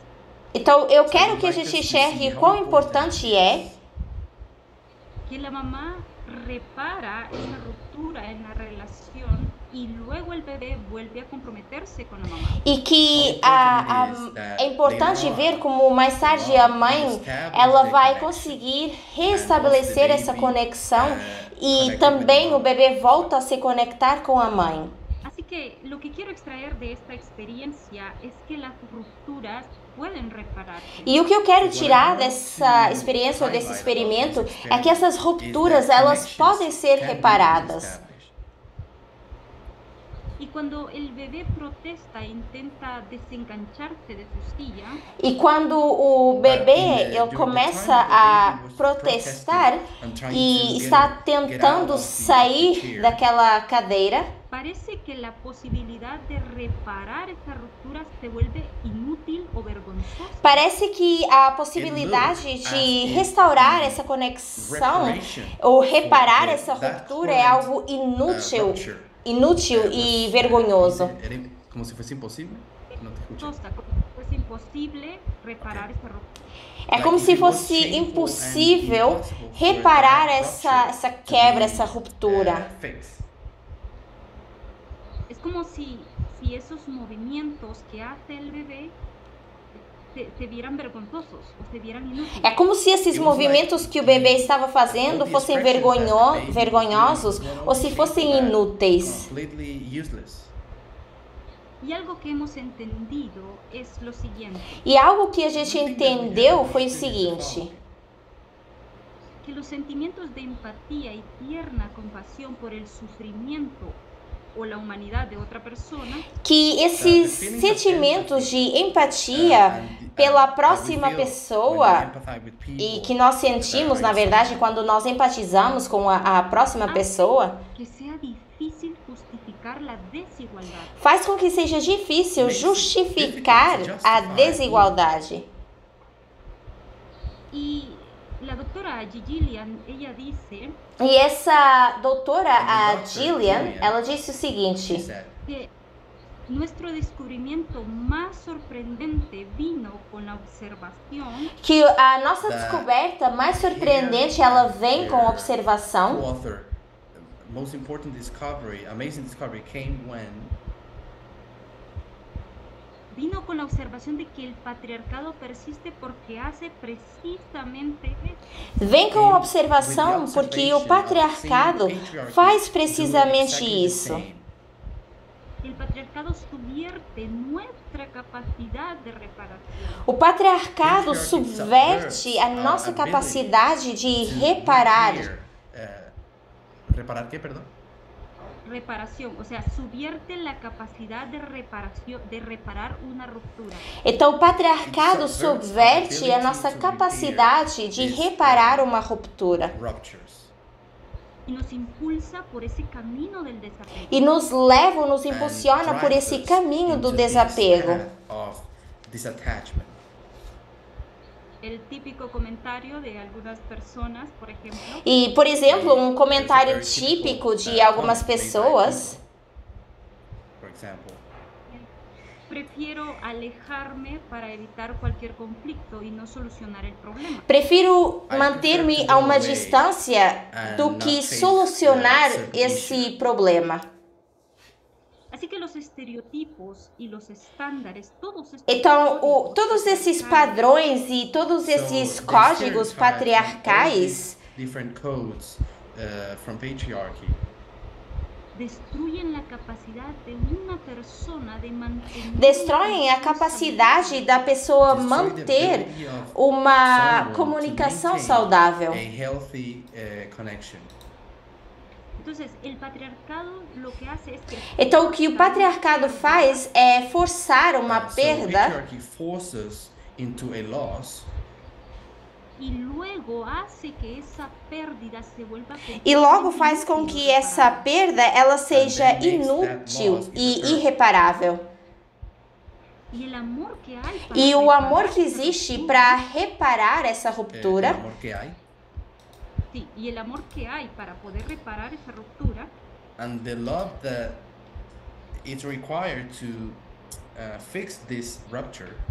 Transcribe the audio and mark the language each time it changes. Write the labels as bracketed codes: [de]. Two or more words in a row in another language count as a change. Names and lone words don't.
[pt] Então, eu quero que a gente enxergue quão importante é [es] que la mamá repara esa ruptura en la relación y luego el bebé vuelve a comprometerse con la mamá. [pt] e que é importante ver como mais tarde a mãe ela vai conseguir restabelecer essa conexão e também o bebê volta a se conectar com a mãe. [es] Así que lo que quiero extraer de esta experiencia es que las rupturas pueden repararse. [pt] E o que eu quero tirar dessa experiência ou desse experimento é que essas rupturas elas podem ser reparadas. [es] Y cuando el bebé protesta e intenta desengancharse de su silla, [pt] E quando o bebê ele começa a protestar e está tentando sair daquela cadeira, [es] parece que la posibilidad de reparar esa ruptura se vuelve inútil o vergonzosa. [pt] parece que a possibilidade de restaurar essa conexão ou reparar essa ruptura é algo inútil e vergonhoso. Como se fosse impossível? [es] Não te escucho. Como si fuese imposible reparar esa ruptura. [pt] É como se fosse impossível reparar essa quebra, essa ruptura. [es] Es como si esos movimientos que hace el bebé se vieran vergonzosos o se vieran inútiles. [pt] É como se esses movimentos que o bebê estava fazendo fossem vergonhosos ou se fossem inúteis. [en] Completely useless. [es] Y algo que hemos entendido es lo siguiente, [pt] E algo que a gente entendeu foi o seguinte: [es] que los sentimientos de empatía y tierna compasión por el sufrimiento o la humanidad de otra persona [pt] que esses sentimentos de empatia pela próxima pessoa e que nós sentimos, na verdade, quando nós empatizamos com a próxima pessoa, [es] que sea difícil justificar la desigualdad. [pt] faz com que seja difícil justificar a desigualdade. [es] Y la doctora Gillian, ella dice [pt] E essa doutora, a Gillian, ela disse o [en] She [pt] seguinte: [en] said, [es] que nuestro descubrimiento más sorprendente vino con la observación [pt] que a nossa descoberta mais surpreendente, ela vem com observação. [en] co-author, most important discovery, amazing discovery came when [es] vino con la observación de que el patriarcado persiste porque hace precisamente eso. [pt] Vem com observação porque o patriarcado faz precisamente isso. [es] El patriarcado subvierte nuestra capacidad de reparación. [pt] O patriarcado subverte a nossa capacidade de reparar. [es] ¿Reparar qué, perdón? Reparación, o sea, subvierte la capacidad de reparación, de reparar una ruptura. [pt] Então, o patriarcado subverte a nossa capacidade de reparar uma ruptura [en] Ruptures. [es] Y nos impulsa por ese camino del desapego. [pt] e nos leva, nos impulsiona por esse caminho do desapego. [en] Of disattachment. [es] El típico comentario de algunas personas, por ejemplo, [pt] E, por exemplo, um comentário típico de algumas pessoas: [en] For example, [es] prefiero alejarme para evitar cualquier conflicto y no solucionar el problema. [pt] prefiro manter-me a uma distância do que solucionar esse problema. [es] Así que los estereotipos y los estándares, todos estos [pt] Então, códigos todos esses padrões e todos esses [en] so [pt] códigos [en] they [pt] patriarcais [en] different codes from patriarchy [es] destruyen la capacidad de una persona de mantener [pt] destroem a capacidade da pessoa [en] destroy the [pt] manter [en] ability of [pt] uma [en] someone to [pt] comunicação [en] maintain [pt] saudável. [en] a healthy connection. [es] Entonces, el patriarcado lo que hace es que [pt] Então, o que o patriarcado faz é forçar uma [en] So [pt] perda [en] patriarchy forces into a loss [es] y luego hace que esa pérdida se vuelva [pt] e logo [es] completamente [pt] faz com [es] inútil [pt] que [es] o [pt] essa [es] irreparável. [pt] perda ela seja [en] then makes that [pt] inútil [en] loss [pt] e [en] irreparable. [pt] irreparável. [es] Y el amor que hay para [pt] E o [es] reparar [pt] amor que [es] esa [pt] existe [es] ruptura, [pt] para reparar essa [es] el [pt] ruptura, [es] amor que hay, sí, y el amor que hay para poder reparar esa ruptura [en] and the love that is required to fix this rupture.